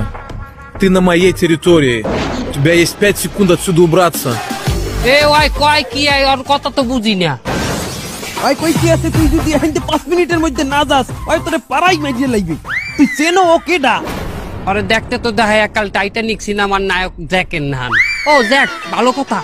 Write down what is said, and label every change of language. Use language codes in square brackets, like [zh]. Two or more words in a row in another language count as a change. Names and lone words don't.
[ru] Ты на моей территории. У тебя есть 5 секунд отсюда убраться. [bn] ওই কয় কি আর কথা তো বুঝি না। ওই কই কি আছে? তুই যদি এখান 5 মিনিটের মধ্যে না যাস ওই তোরে পাড়াই মাইরিয়ে লাগবে। তুই চেনো ও কেডা? আরে দেখতে তো দেখায় কাল টাইটানিক সিনেমার নায়ক জ্যাকের নাম। ও জ্যাক, ভালো কথা।